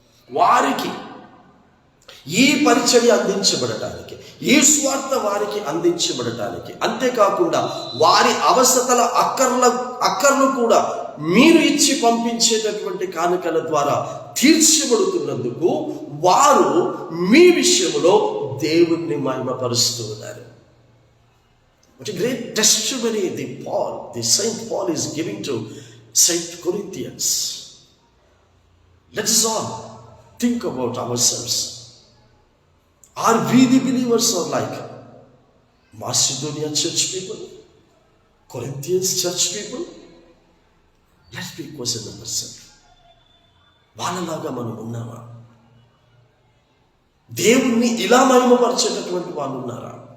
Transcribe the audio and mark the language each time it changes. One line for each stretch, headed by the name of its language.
Telugu: వారికి ఈ పరిచర్య అందించబడటానికి, ఈ స్వార్థ వారికి అందించబడటానికి, అంతేకాకుండా వారి అవసరతల అక్కర్లు కూడా మీరు ఇచ్చి పంపించేటటువంటి కానుకల ద్వారా తీర్చబడుతున్నందుకు వారు మీ విషయంలో దేవుణ్ణి మహిమపరుస్తూ ఉన్నారు.
English: What a great testimony the Saint Paul is giving to Saint Corinthians. Let us all think about ourselves. Are we the believers or like Macedonia church people, Corinthians church people? Let's be question ourselves.
Telugu: వాళ్ళలాగా మనం ఉన్నామా? దేవుణ్ణి ఇలా మహిమపరిచేటటువంటి వాళ్ళు ఉన్నారా?